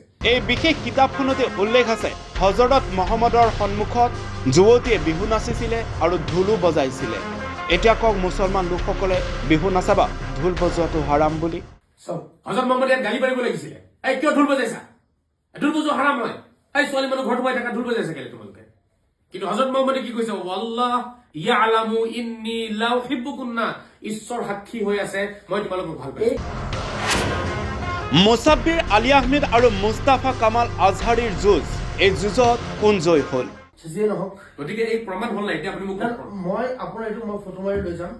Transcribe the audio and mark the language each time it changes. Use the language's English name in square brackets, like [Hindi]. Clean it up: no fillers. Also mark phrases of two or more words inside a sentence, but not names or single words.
[Assamese] এই বিশেষ কিতাপখনতে উল্লেখ আছে হজৰত মহম্মদৰ সন্মুখত যুৱতীয়ে বিহু নাচিছিলে আৰু ঢোলো বজাইছিলে। এতিয়া কওক মুছলমান লোকসকলে বিহু নাচাবা, ঢোল বজোৱাটো হাৰাম বুলি? হজৰত মহম্মদ ইয়াত গালি পাৰিব লাগিছিলে, এই কিয় ঢোল বজাইছা, ঢোল বজোৱা হাৰাম হয়, এই ছোৱালী মানুহ ঘৰত সোমাই থকা ঢোল বজাইছা কেলে তোমালোকে? কিন্তু হজৰত মহম্মদে কি কৈছে, [Arabic] والله يعلم إني لأحبكن, [Assamese] ঈশ্বৰ সাক্ষী হৈ আছে মই তোমালোকক ভাল পাইছো। মুছাব্বিৰ আলী আহমেদ আৰু মুস্তাফা কামাল আজহাৰীৰ যুঁজ, এই যুঁজত কোন জয় হ'ল? যিয়ে নহওক, গতিকে এই প্ৰমাণ হ'ল নাই, এতিয়া আপুনি মোক মই আপোনাৰ এইটো মই ফটো মাৰি লৈ যাম।